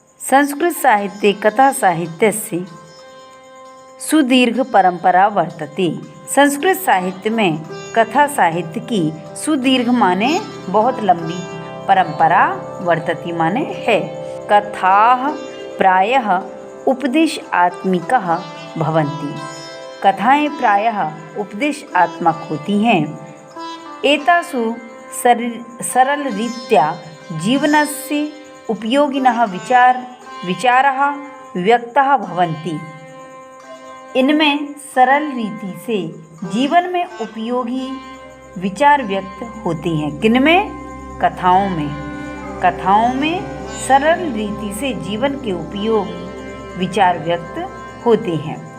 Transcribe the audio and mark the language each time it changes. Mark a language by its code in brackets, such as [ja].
[sa] संस्कृत साहित्ये कथा साहित्यस्य सुदीर्घ परंपरा वर्तते। [hi] संस्कृत साहित्य में कथा साहित्य की सुदीर्घ माने बहुत लंबी, परंपरा वर्तते माने है। [sa] कथाः प्रायः उपदेशात्मिकाः भवन्ति। [hi] कथाएं प्रायः उपदेशात्मक होती हैं। [sa] एतासु सरलरीत्या जीवनस्य उपयोगिनः विचाराः व्यक्ताः भवन्ति। [hi] इनमें सरल रीति से जीवन में उपयोगी विचार व्यक्त होते हैं। किनमें? कथाओं में। कथाओं में सरल रीति से जीवन के उपयोग विचार व्यक्त होते हैं।